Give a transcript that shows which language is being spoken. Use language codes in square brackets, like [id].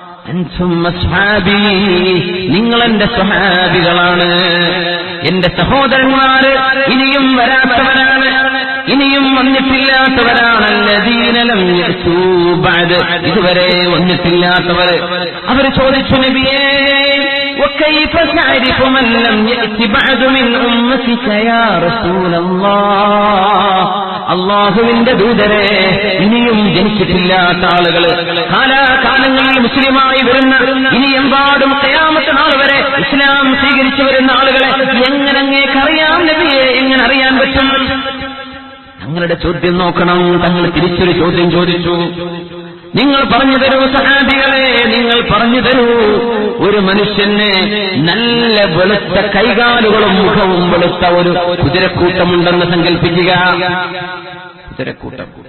[ar] അൻതും അസ്ഹാബി, [ml] നിങ്ങൾ എന്റെ സ്വഹാബികളാണ്, എന്റെ സഹോദരന്മാര് ഇനിയും വരാത്തവരാണ്, ഇനിയും വന്നിട്ടില്ലാത്തവരാണ്. [ar] അല്ലദീന ലം യഅ്തൂ ബഅദ്, [ml] ഇതുവരെ വന്നിട്ടില്ലാത്തവർ. അവർ ചോദിച്ചു നബിയേ, [ar] وكيف تعرف من لم يأت بعد من أمتك يا رسول الله. [ml] അല്ലാഹുവിന്റെ ദൂതരെ, ഇനിയും ജനിച്ചിട്ടില്ലാത്ത ആളുകൾ, കാലാകാലങ്ങളിൽ മുസ്ലിമായി വരുന്ന, ഇനി എമ്പാടും ഖിയാമത്ത് നാൾ വരെ ഇസ്ലാം സ്വീകരിച്ചു വരുന്ന ആളുകളെ എങ്ങനെ അങ്ങേക്കറിയാം നബിയെ? എങ്ങനെ അറിയാൻ പറ്റും? തങ്ങളുടെ ചോദ്യം നോക്കണം. തങ്ങൾ തിരിച്ചൊരു ചോദ്യം ചോദിച്ചു, നിങ്ങൾ പറഞ്ഞു തരൂ സഹാബികളെ, നിങ്ങൾ പറഞ്ഞു തരൂ, ഒരു മനുഷ്യന് നല്ല വെളുത്ത കൈകാലുകളും മുഖവും വെളുത്ത ഒരു കുതിരക്കൂട്ടമുണ്ടെന്ന് സങ്കല്പിക്കുക. കുതിരക്കൂട്ടം.